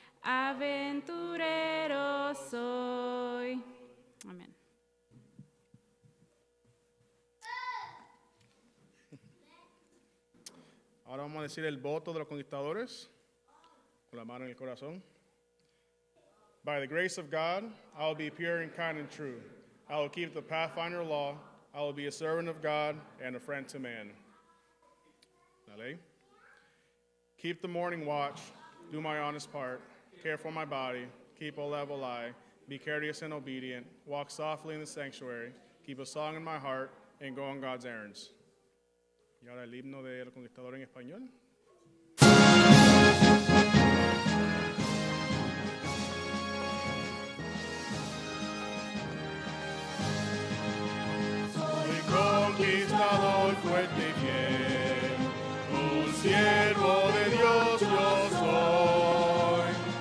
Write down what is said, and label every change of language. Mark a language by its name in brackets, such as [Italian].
[Spanish] Aventurero soy. Amén. Ahora vamos a decir el voto de los conquistadores, con la mano en el corazón. [English] By the grace of God, I will be pure and kind and true. I will keep the Pathfinder law. I will be a servant of God and a friend to man. [Spanish] La ley. [English] Keep the morning watch, do my honest part, care for my body, keep a level eye, be courteous and obedient, walk softly in the sanctuary, keep a song in my heart, and go on God's errands. [Spanish] Y ahora el himno de los conquistadores en español. Soy conquistador fuerte y fiel, un siervo de Dios yo soy.